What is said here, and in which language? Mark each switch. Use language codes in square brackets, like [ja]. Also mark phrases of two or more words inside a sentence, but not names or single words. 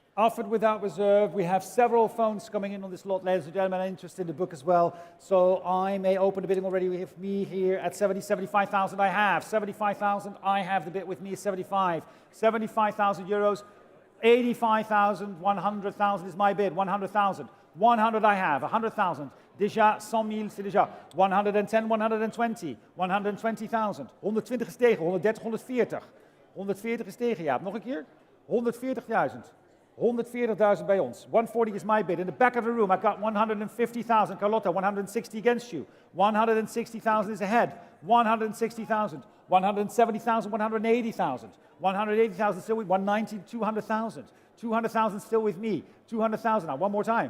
[en] Offered without reserve. We have several phones coming in on this lot, ladies and gentlemen, interested in the book as well. So I may open the bidding already with me here at 75,000 I have. 75,000 I have the bid with me, 75. 75,000 euros. 85,000, 100,000 is my bid. 100,000. 100 I have. 100,000. [fr] Déjà 100 000, c'est déjà 110, 120, 120,000. [nl] 120 is tegen, 130, 140. 140 is tegen, ja. Nog een keer? [en] 140,000. 140,000 [nl] bij ons. [en] 140 is my bid. In the back of the room, I've got 150,000. Carlotta, 160 against you. 160,000 is ahead. 160,000. 170,000, 180,000. 180,000 still with 190, 200,000. 200,000 still with me. 200,000 now. One more time.